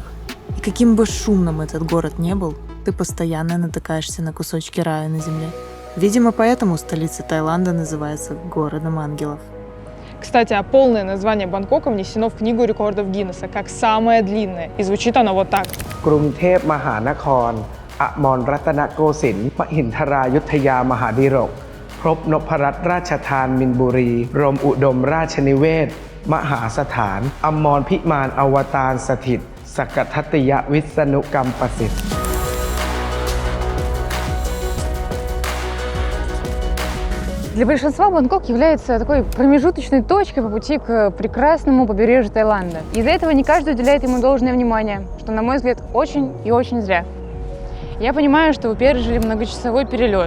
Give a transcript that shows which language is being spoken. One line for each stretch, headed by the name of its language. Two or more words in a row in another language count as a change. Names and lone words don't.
Russian: И каким бы шумным этот город не был, ты постоянно натыкаешься на кусочки рая на земле. Видимо, поэтому столица Таиланда называется городом ангелов. Кстати, а полное название Бангкока внесено в Книгу рекордов Гиннесса как самое длинное, и звучит оно вот так. กรุงเทพมหานครอมรรัตนโกสินทร์มหินทรายุทธยามหาดิรกครบนพรัตน์ราชธานมินบุรีรมอุดมราชนิเวศมหาสถานอมรพิมานอวตารสถิตสกทัตติยวิษณุกรรมประสิทธิ์ Для большинства Бангкок является такой промежуточной точкой по пути к прекрасному побережью Таиланда. Из-за этого не каждый уделяет ему должное внимание, что, на мой взгляд, очень и очень зря. Я понимаю, что вы пережили многочасовой перелет.